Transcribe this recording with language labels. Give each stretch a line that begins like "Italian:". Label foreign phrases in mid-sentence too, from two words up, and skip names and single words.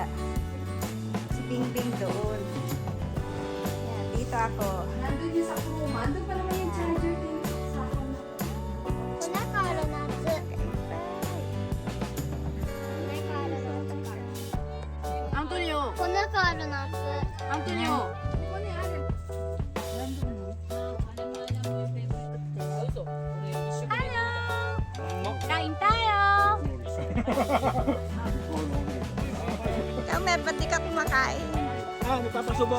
Filipino: Si Bingbing doon. Yan, dito ako. Nandun yung sa kuruma. Andun pa naman yung charger din. Sa Antonio,
Japanese: このカールナッツ
Filipino: Antonio. kain tayo. Ikaw, Mer, ba't di ka kumakain? Nagpapasubo.